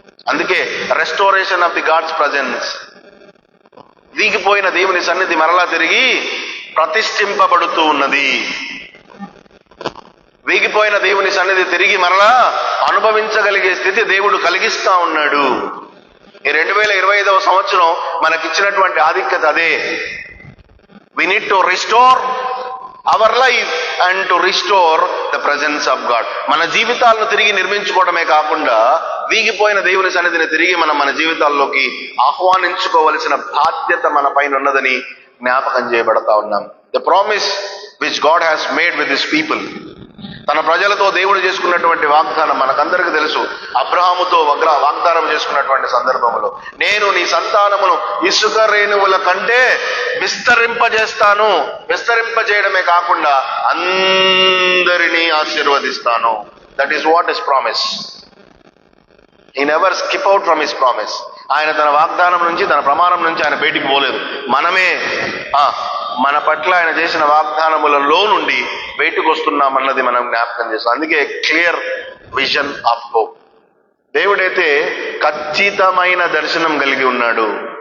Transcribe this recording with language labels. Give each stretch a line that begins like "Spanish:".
Telugu: అందుకే
English: restoration of the God's presence,
Telugu: వీగిపోయిన దేవుని సన్నిధి మరలా తిరిగి ప్రతిష్ఠింపబడుతూ ఉన్నది. వీగిపోయిన దేవుని సన్నిధి తిరిగి మరలా అనుభవించగలిగే స్థితి దేవుడు కలిగిస్తా ఉన్నాడు. ఈ 2025వ సంవత్సరం మనకిచ్చినటువంటి ఆధిక్యత అదే.
English: We need to restore our life and to restore the presence of God.
Telugu: మన జీవితాలను తిరిగి నిర్మించుకోవడమే కాకుండా వీగిపోయిన దేవుని సన్నిధిని తిరిగి మనం మన జీవితాల్లోకి ఆహ్వానించుకోవలసిన బాధ్యత మన పైన ఉన్నదని జ్ఞాపకం చేయబడతా ఉన్నాం.
English: The promise which God has made with his people,
Telugu: తన ప్రజలతో దేవుడు చేసుకున్నటువంటి వాగ్దానం మనకందరికీ తెలుసు. అబ్రహాముతో వాగ్దానం చేసుకున్నటువంటి సందర్భంలో, నేను నీ సంతానమును ఇసుక రేణువుల కంటే విస్తరింపజేస్తాను. విస్తరింపజేయడమే కాకుండా అందరినీ ఆశీర్వదిస్తాను.
English: That is what is promise. He never skip out from his promise.
Telugu: ఆయన తన వాగ్దానం నుంచి, తన ప్రమాణం నుంచి ఆయన బయటికి పోలేదు. మనమే మన పట్ల ఆయన చేసిన వాగ్దానములలో నుండి బయటకు వస్తున్నామన్నది మనం జ్ఞాపకం చేస్తాం. అందుకే
English: Clear vision of hope.
Telugu: దేవుడైతే ఖచ్చితమైన దర్శనం కలిగి ఉన్నాడు.